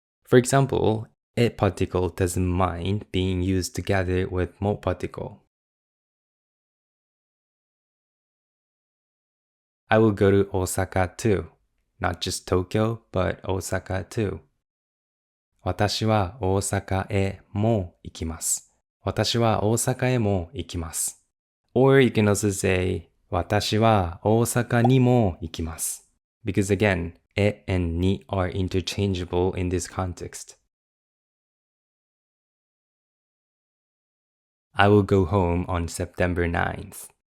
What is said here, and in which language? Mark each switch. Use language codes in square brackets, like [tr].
[en] For example, a particle doesn't mind being used together with も particle. I will go to Osaka too. Not just Tokyo, but Osaka too. [ja] 私は大阪へも行きます。私は大阪へも行きます。 [en] Or you can also say [ja] 私は大阪にも行きます。 [en] Because again, え and に are interchangeable in this context. I will go home on September 9th.